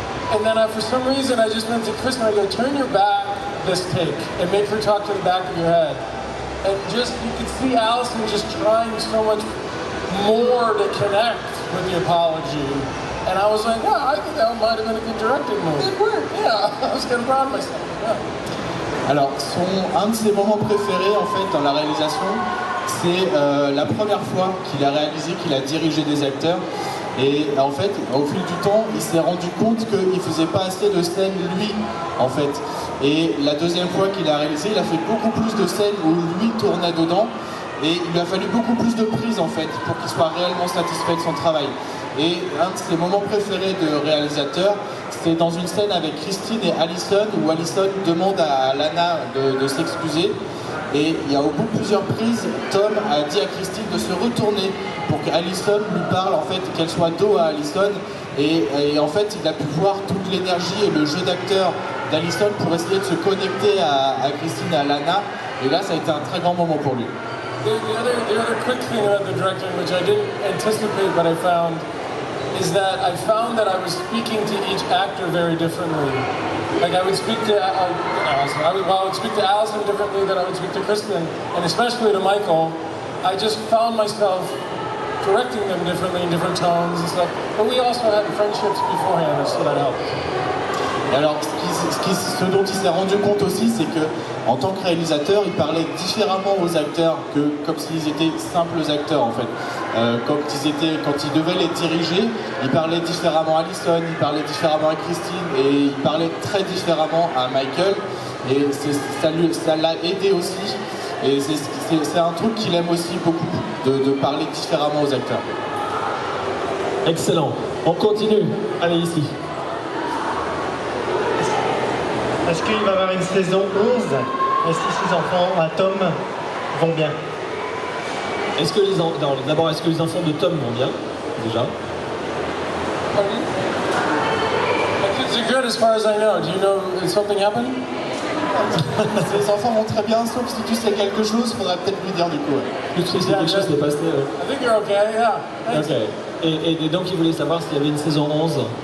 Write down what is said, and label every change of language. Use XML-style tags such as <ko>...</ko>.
<en>And then for some reason I just went to Kristen, I go, turn your back this take and make her talk to the back of your head. And just, you could see Allison just trying so much more to connect with the apology. And I was like, wow, I think that might have been a good directing move. Good work. Yeah, I was kind of proud of myself. Yeah.</en> <fr>Alors, un de ses moments préférés en fait dans la réalisation, c'est la première fois qu'il a réalisé, qu'il a dirigé des acteurs. Et en fait, au fil du temps, il s'est rendu compte qu'il ne faisait pas assez de scènes lui, en fait. Et la deuxième fois qu'il a réalisé, il a fait beaucoup plus de scènes où lui tournait dedans. Et il lui a fallu beaucoup plus de prises, en fait, pour qu'il soit réellement satisfait de son travail. Et un de ses moments préférés de réalisateur, c'est dans une scène avec Christine et Allison, où Allison demande à Lana de s'excuser. Et il y a au bout de plusieurs prises, Tom a dit à Christine de se retourner pour qu'Allison lui parle, en fait, qu'elle soit dos à Allison. Et en fait, il a pu voir toute l'énergie et le jeu d'acteur d'Allison pour essayer de se connecter à Christine et à Lana. Et là, ça a été un très grand moment pour lui.</fr> <en>The other quick thing about the directing, which I didn't anticipate, but I found, is that I found that I was speaking to each actor very differently. Like I would speak to I would speak to Allison differently than I would speak to Kristen, and especially to Michael. I just found myself directing them differently in different tones and stuff. But we also had friendships beforehand, so that helped.</en> <fr>Et alors, ce dont il s'est rendu compte aussi, c'est que en tant que réalisateur, il parlait différemment aux acteurs que comme s'ils étaient simples acteurs en fait. Quand ils devaient les diriger, il parlait différemment à Allison, il parlait différemment à Christine et il parlait très différemment à Michael. Et ça l'a aidé aussi. Et c'est un truc qu'il aime aussi beaucoup, de parler différemment aux acteurs. Excellent. On continue. Allez, ici. Est-ce qu'il va y avoir une saison 11? Est-ce que ces enfants à Tom vont bien? Est-ce que les enfants de Tom vont bien, déjà?</fr> <en>My kids are good as far as I know. Do you know if something happened?</en> <fr>Les enfants vont très bien, sauf si tu sais quelque chose, faudrait peut-être lui dire du coup. Tu sais si quelque chose s'est passé.</fr> <en>I think you're okay, yeah. Thanks.</en> <fr>Ok. Et donc, il voulait savoir s'il y avait une saison 11.</fr>